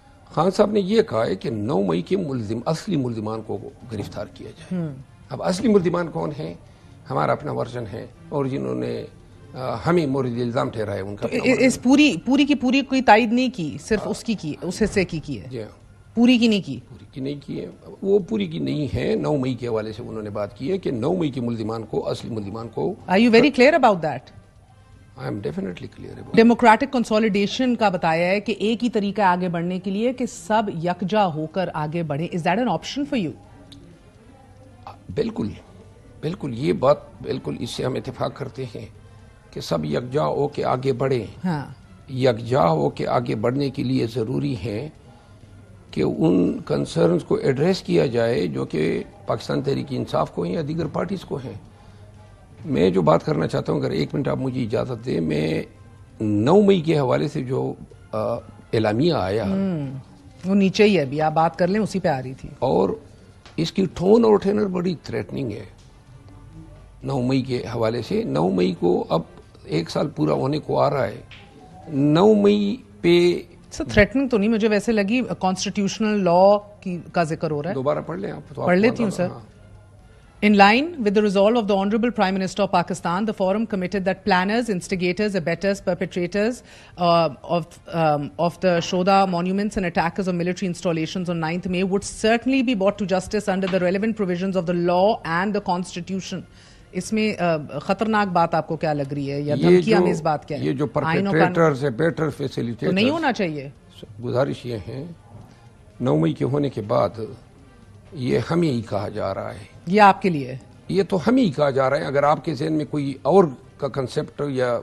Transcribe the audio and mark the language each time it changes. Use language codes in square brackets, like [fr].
[ur] خان صاحب نے یہ کہا ہے کہ 9 مئی کے اصلی ملزمان کو گرفتار کیا جائے۔ اب اصلی ملزمان کون ہیں؟ ہمارا اپنا ورژن ہے، اور جنہوں نے ہمیں مورد الزام ٹھہرایا ان کا اس پوری کی پوری کوئی تائید نہیں کی، صرف اس کی اس حصے کی ہے؟ جی، پوری کی نہیں کی؟ پوری کی نہیں کی ہے، وہ پوری کی نہیں ہے۔ 9 مئی کے حوالے سے انہوں نے بات کی ہے کہ 9 مئی کے ملزمان کو، اصلی ملزمان کو۔ [en] Are you very clear about that? I am definitely clear about it. [ur] Democratic consolidation کا بتایا ہے کہ ایک ہی طریقہ آگے بڑھنے کے لیے کہ سب یکجا ہو کر آگے بڑھیں۔ [en] Is that an option for you? [ur] بالکل یہ بات بالکل اس سے ہم اتفاق کرتے ہیں کہ سب یکجا ہو کے آگے بڑھیں۔ ہاں، یکجا ہو کے آگے بڑھنے کے لیے ضروری ہے کہ ان کنسرنز کو ایڈریس کیا جائے جو کہ پاکستان تحریک انصاف کو ہیں یا دیگر پارٹیز کو ہیں۔ میں جو بات کرنا چاہتا ہوں، اگر 1 منٹ آپ مجھے اجازت دیں، میں 9 مئی کے حوالے سے جو اعلامیہ آیا وہ نیچے ہی ہے، ابھی آپ بات کر لیں، اسی پہ آ رہی تھی، اور اس کی ٹون اور ٹینر بڑی تھریٹننگ ہے 9 مئی کے حوالے سے۔ 9 مئی کو اب 1 سال پورا ہونے کو آ رہا ہے۔ 9 مئی پہ تھریٹنگ تو نہیں، مجھے ویسے لگی کانسٹیٹیوشنل لا کا ذکر ہو رہا ہے۔ دوبارہ پڑھ لیں آپ، پڑھ لیتی ہوں سر۔ [en] In line with the resolve of the Honorable Prime Minister of Pakistan, the forum committed that planners, instigators, abettors, perpetrators of the Shoda monuments and attackers of military installations on 9th May would certainly be brought to justice under the relevant provisions of the law and the Constitution. [ur] اس میں خطرناک بات آپ کو کیا لگ رہی ہے یا دھمکی آمیز بات کیا ہے؟ یہ جو پرپیٹریٹرز بیٹر فیسیلیٹیٹرز تو نہیں ہونا چاہیے۔ گزارش یہ ہے 9 مئی کے ہونے کے بعد یہ ہمیں ہی کہا جا رہا ہے، یہ آپ کے لیے، یہ تو ہمیں ہی کہا جا رہا ہے۔ اگر آپ کے ذہن میں کوئی اور کا کنسپٹ یا